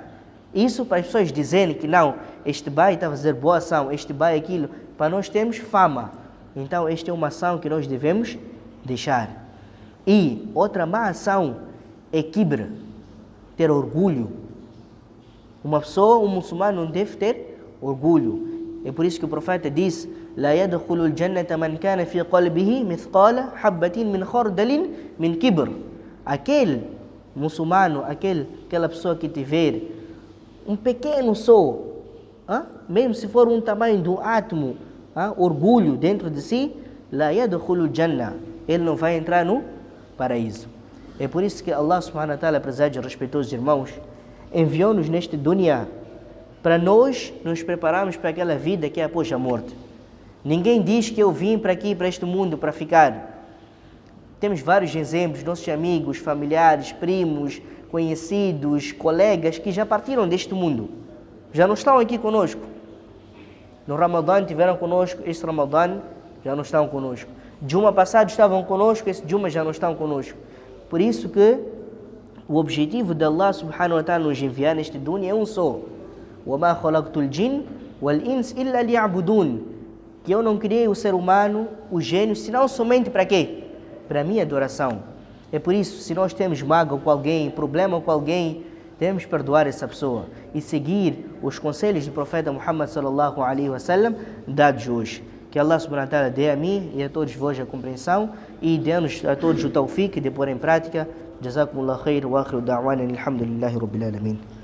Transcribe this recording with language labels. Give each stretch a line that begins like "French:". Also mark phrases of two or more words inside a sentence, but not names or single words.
Portuguese: Isso para as pessoas dizerem que não, este bai está a fazer boa ação, este bai aquilo, para nós termos fama. Então esta é uma ação que nós devemos deixar. E outra má ação é kibr, ter orgulho. Uma pessoa, um muçulmano não deve ter orgulho. É por isso que o profeta disse:
Arabic: لا يدخل الجنة من كان في قلبه مثقال حبة من خردل من كبر.
Portuguese: Aquele muçulmano, aquela pessoa que tiver um pequeno sol, mesmo se for um tamanho de um átomo, orgulho dentro de si,
Arabic: لا يدخل الجنة,
Portuguese: ele não vai entrar no paraíso. É por isso que Allah
Arabic: سبحانه وتعالى,
Portuguese: prezados e respeitosos irmãos, enviou-nos neste dunya para nós nos prepararmos para aquela vida que é após a morte. Ninguém diz que eu vim para aqui, para este mundo, para ficar. Temos vários exemplos, nossos amigos, familiares, primos, conhecidos, colegas que já partiram deste mundo. Já não estão aqui conosco. No Ramadã estiveram conosco, este Ramadã já não estão conosco. Juma passado estavam conosco, este Juma já não estão conosco. Por isso que o objetivo de Allah
Arabic: سبحانه وتعالى
Portuguese: nos enviar neste dunya é um só.
Arabic: وَمَا خَلَقْتُ الْجِنَّ وَالْإِنسَ إِلَّا لِيَعْبُدُونَ.
Portuguese: Que eu não criei o ser humano, o gênio, senão somente para quê? Para a minha adoração. É por isso, se nós temos mágoa com alguém, problema com alguém, devemos perdoar essa pessoa e seguir os conselhos do profeta Muhammad
Arabic: صلى الله عليه وسلم
Portuguese: dados hoje. Que Allah
Arabic: سبحانه وتعالى
Portuguese: dê a mim e a todos vós a compreensão e dê-nos a todos o tawfiq de pôr em prática.
Arabic: جزاكم الله خير وآخر دعوانا الحمد لله رب العالمين.